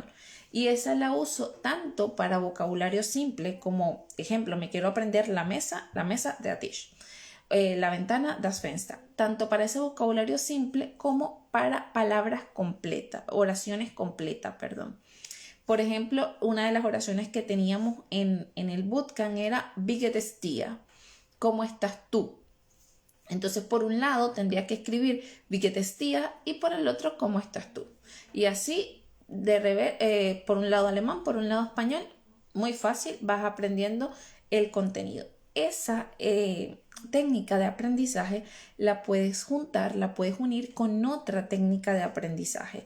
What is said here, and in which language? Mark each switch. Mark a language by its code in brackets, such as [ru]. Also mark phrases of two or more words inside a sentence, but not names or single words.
[es] Y esa la uso tanto para vocabulario simple como, ejemplo, me quiero aprender la mesa [de] der Tisch. [es] La ventana, [de] das Fenster. [es] Tanto para ese vocabulario simple como para palabras completas, oraciones completas, perdón. Por ejemplo, una de las oraciones que teníamos en el bootcamp era [de] Wie geht es dir? [es] ¿Cómo estás tú? Entonces, por un lado tendría que escribir [de] Wie geht es dir? [es] Y por el otro, ¿cómo estás tú? Y así, por un lado alemán, por un lado español, muy fácil, vas aprendiendo el contenido. Esa técnica de aprendizaje la puedes juntar, la puedes unir con otra técnica de aprendizaje.